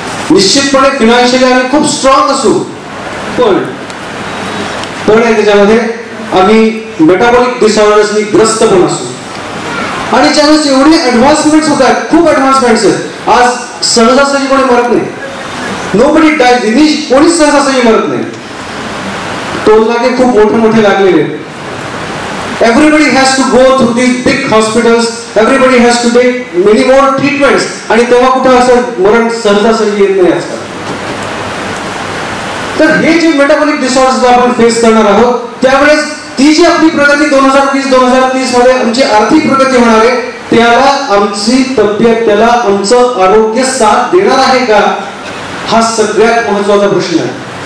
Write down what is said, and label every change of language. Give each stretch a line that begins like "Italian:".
Marathi: निश्चितपणे फिनान्शियली आम्ही खूप स्ट्रॉंग असू पण त्याच्यामध्ये आम्ही मेटाबॉलिक डिसऑर्डर्सनी ग्रस्त पण असू. आणि ज्यावेळेस एवढे ऍडव्हान्समेंट्स होत आहेत, खूप ऍडव्हान्समेंट्स आहेत. आज सहजासहजी कोणी मरत नाही.
English: Nobody dies.
Marathi: कोणीच सहजासहजी मरत नाही. टोलनाके खूप मोठे लागलेले आहेत.
English: Everybody has to go through these big hospitals. Everybody has to take many more treatments.
Marathi: आणि तेव्हा कुठं असं मरण सहजासहजी येत नाही आजकाल. तर हे जे मेटाबॉलिक डिसऑर्डर्स आपण फेस करणार आहोत त्यावेळेस ती जी आपली प्रगती 2020-2030 मध्ये आमची आर्थिक प्रगती होणार आहे त्याला आमची तब्येत त्याला आमचं आरोग्य साथ देणार आहे का हा सगळ्यात महत्त्वाचा प्रश्न आहे.